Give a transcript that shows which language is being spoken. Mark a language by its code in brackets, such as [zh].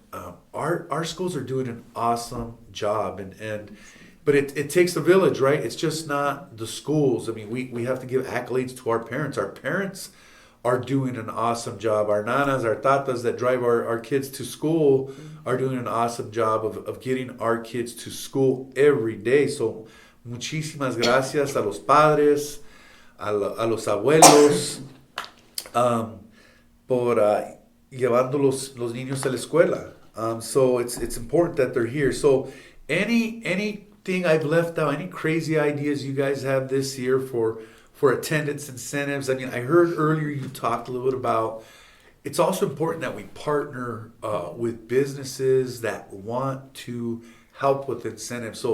[en] Our schools are doing an awesome job, but it takes a village, right? It's just not the schools. I mean, we have to give accolades to our parents. Our parents are doing an awesome job. Our nanas, our tatas that drive our kids to school are doing an awesome job of getting our kids to school every day. [es] So, muchísimas gracias a los padres, a los abuelos, por llevando los niños a la escuela. [en] So it's important that they're here. So anything I've left out, any crazy ideas you guys have this year for attendance incentives? I mean, I heard earlier you talked a little bit about, it's also important that we partner with businesses that want to help with incentives.